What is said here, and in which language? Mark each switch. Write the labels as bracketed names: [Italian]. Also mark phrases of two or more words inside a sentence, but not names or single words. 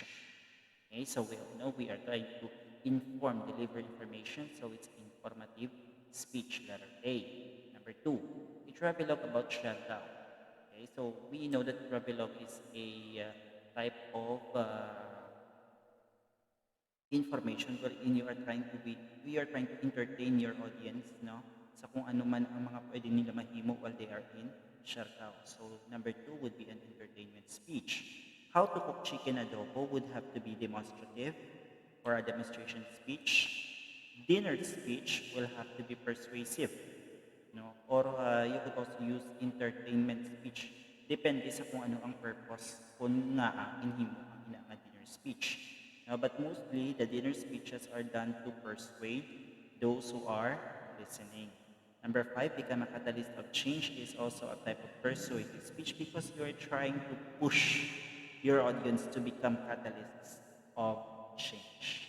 [English] Okay, so we all know we are trying to inform, deliver information, so it's informative speech, letter A. Number 2, a travelogue about shutdown. Okay, so we know that travelogue is a type of information wherein we are trying to entertain your audience, [Hiligaynon] sa kung ano man ang mga pwede nila mahimo [English] while they are in shutdown. So number 2 would be an entertainment speech. How to cook chicken adobo would have to be demonstrative or a demonstration speech. Dinner speech will have to be persuasive, or you could also use entertainment speech. [Hiligaynon] Depende sa kung ano ang purpose kung nga inhimo ang ina [English] dinner speech. But mostly, the dinner speeches are done to persuade those who are listening. Number 5, become a catalyst of change is also a type of persuasive speech because you are trying to push your audience to become catalysts of change.